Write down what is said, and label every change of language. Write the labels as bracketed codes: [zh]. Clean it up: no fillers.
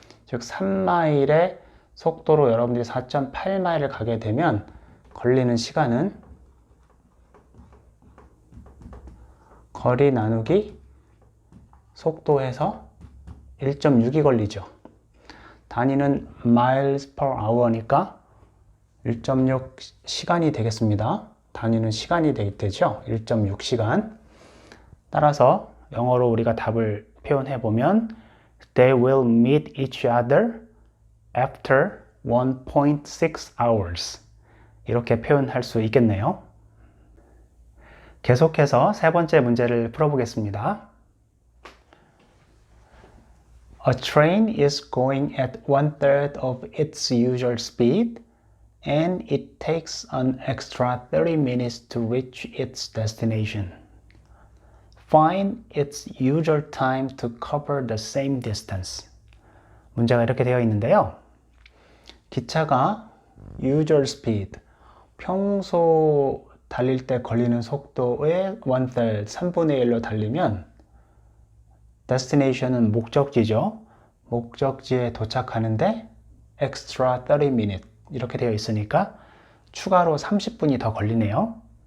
[ko] 즉 3마일의 속도로 여러분들이 4.8마일을 가게 되면 걸리는 시간은 거리 나누기 속도에서 1.6이 걸리죠. 단위는 miles per hour니까 1.6 시간이 되겠습니다. 단위는 시간이 되죠. 1.6시간. 따라서 영어로 우리가 답을 표현해 보면 [en] They will meet each other after 1.6 hours. [ko] 이렇게 표현할 수 있겠네요. 계속해서 세 번째 문제를 풀어보겠습니다. [en] A train is going at 1/3 of its usual speed and it takes an extra 30 minutes to reach its destination. Find its usual time to cover the same distance. [ko] 문제가 이렇게 되어 있는데요. 기차가 usual speed, 평소 달릴 때 걸리는 속도의 1/3, 3분의 1로 달리면 destination은 목적지죠. 목적지에 도착하는데 [en] extra 30 minutes [ko] 이렇게 되어 있으니까 추가로 30분이 더 걸리네요.